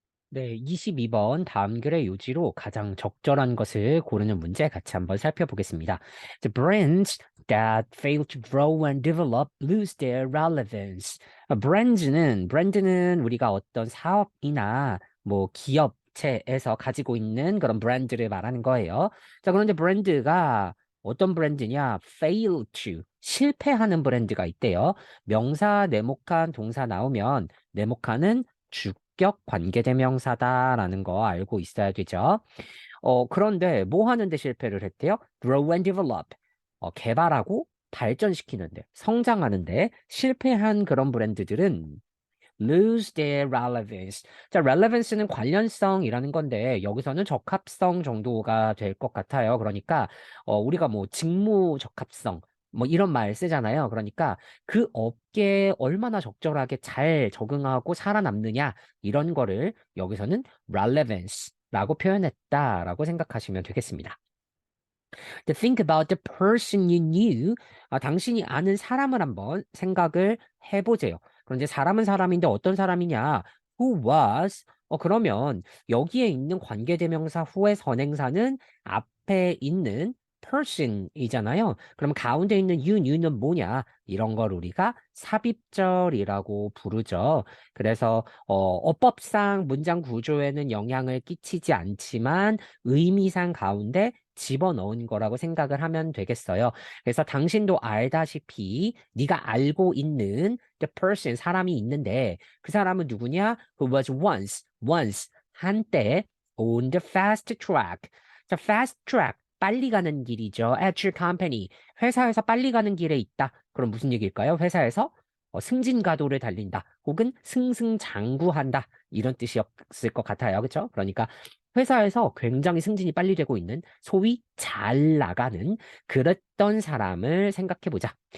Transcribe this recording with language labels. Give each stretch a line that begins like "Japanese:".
Korean: 네, 22번 다음 글의 요지로 가장 적절한 것을 고르는 문제 같이 한번 살펴보겠습니다.
English: The brands that fail to grow and develop lose their relevance.
Korean: 브랜드는 우리가 어떤 사업이나 뭐 기업체에서 가지고 있는 그런 브랜드를 말하는 거예요. 자, 그런데 브랜드가 어떤 브랜드냐? fail to 실패하는 브랜드가 있대요. 명사, 네모칸, 동사 나오면 네모칸은 주격 관계대명사다라는 거 알고 있어야 되죠. 그런데 뭐 하는데 실패를 했대요?
English: Grow and develop.
Korean: 개발하고 발전시키는데, 성장하는데 실패한 그런 브랜드들은
English: lose their relevance.
Korean: 자, relevance는 관련성이라는 건데 여기서는 적합성 정도가 될 것 같아요. 그러니까 우리가 뭐 직무 적합성 뭐 이런 말 쓰잖아요. 그러니까 그 업계에 얼마나 적절하게 잘 적응하고 살아남느냐 이런 거를 여기서는 relevance라고 표현했다라고 생각하시면 되겠습니다.
English: To think about the person you knew.
Korean: 당신이 아는 사람을 한번 생각을 해보세요. 그런데 사람은 사람인데 어떤 사람이냐?
English: Who was?
Korean: 그러면 여기에 있는 관계대명사 후의 선행사는 앞에 있는 person이잖아요. 그럼 가운데 있는 you knew는 뭐냐? 이런 걸 우리가 삽입절이라고 부르죠. 그래서 어법상 문장 구조에는 영향을 끼치지 않지만 의미상 가운데 집어넣은 거라고 생각을 하면 되겠어요. 그래서 당신도 알다시피 네가 알고 있는 the person 사람이 있는데 그 사람은 누구냐?
English: Who was once 한때 on the fast track.
Korean: 자, fast track 빨리 가는 길이죠.
English: At your company
Korean: 회사에서 빨리 가는 길에 있다. 그럼 무슨 얘기일까요? 회사에서 승진가도를 달린다. 혹은 승승장구한다. 이런 뜻이었을 것 같아요. 그렇죠? 그러니까 회사에서 굉장히 승진이 빨리 되고 있는 소위 잘 나가는 그랬던 사람을 생각해 보자.